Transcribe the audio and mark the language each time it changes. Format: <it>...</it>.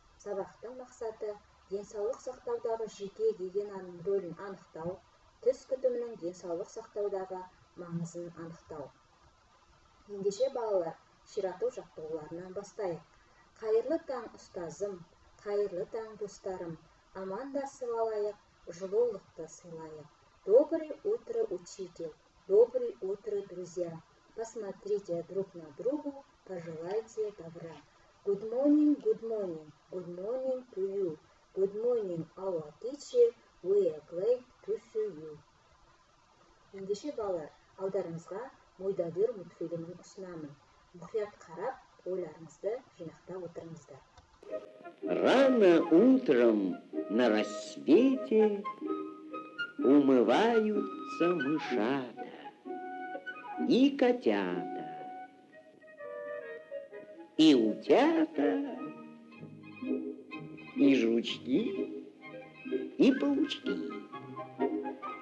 <kk>Сабақтың мақсаты денсаулық сақтаудағы жеке гигиенаның рөлін анықтау, тіс күтімінің денсаулық сақтаудағы маңызын анықтау. Ендеше балалар, ширату жаттығуларынан бастайық. Қайырлы таң ұстазым, қайырлы таң достарым, амандасып алайық, жылулықты сыйлайық.</kk> <ru>Доброе утро, учитель, доброе утро, друзья. Посмотрите друг на другу, пожелайте добра.</ru> <en>Good morning, good morning, good morning to you. Good morning, our teacher, we are glad to see you.</en> <kk>Ендеше балалар, алдарыңызға Мойдодыр мультфильмін ұсынамын. Мұқият қарап, ойларыңызды жинақтап отырыңыздар.</kk> <ru>Рано утром на рассвете умываются мышата и котята, и утята, и жучки, и паучки.</ru>